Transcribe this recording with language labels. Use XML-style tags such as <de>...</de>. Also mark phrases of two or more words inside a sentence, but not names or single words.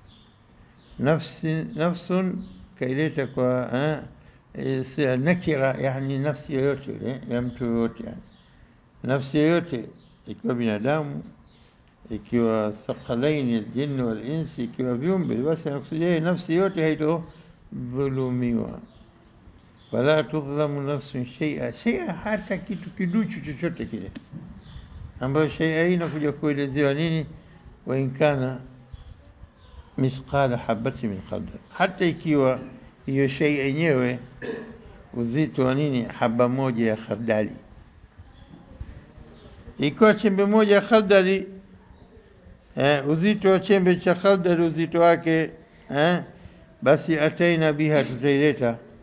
<sw>Nafsun kaileta kwa nakira, yani nafsi yoyote ya mtu yoyote, yani nafsi yoyote, ikiwa binadamu, ikiwa thaqalaini</sw> <ar>الجن والإنس,</ar> <sw>ikiwa viumbe, basi anakusudia nafsi yote haitodhulumiwa.</sw> <ar>ولا تظلم نفس شيئا,</ar> <sw>hata kitu kiduchu chochote kile, ambayo shay'a hii inakuja kuelezewa nini?</sw> <ar>وإن كان مثقال حبة من خردل,</ar> <sw>hata ikiwa hiyo shay'a yenyewe uzito wa nini? Haba moja ya khardali. Ikiwa chembe moja ya khardali, uzito wa chembe cha khardali, uzito wake, basi</sw> <ar>أتينا بها,</ar> <sw>tutaileta.</sw>